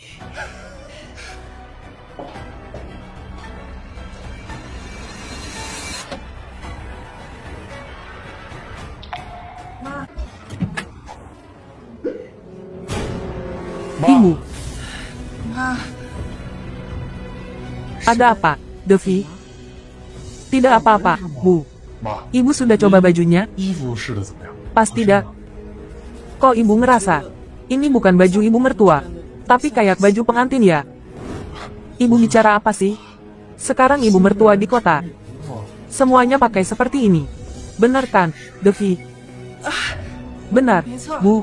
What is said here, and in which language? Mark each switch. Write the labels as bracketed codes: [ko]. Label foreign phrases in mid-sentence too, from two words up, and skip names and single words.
[id] Ibu. Ada apa, Devi? Tidak apa-apa, Bu. [zh] 妈， [id] Ibu sudah coba bajunya? [zh] 衣服试的怎么样？ [id] Pas tidak. Kok ibu ngerasa ini bukan baju ibu mertua, tapi kayak baju pengantin ya? Ibu bicara apa sih? Sekarang ibu mertua di kota. Semuanya pakai seperti ini. Benar kan, Devi? Benar, Bu.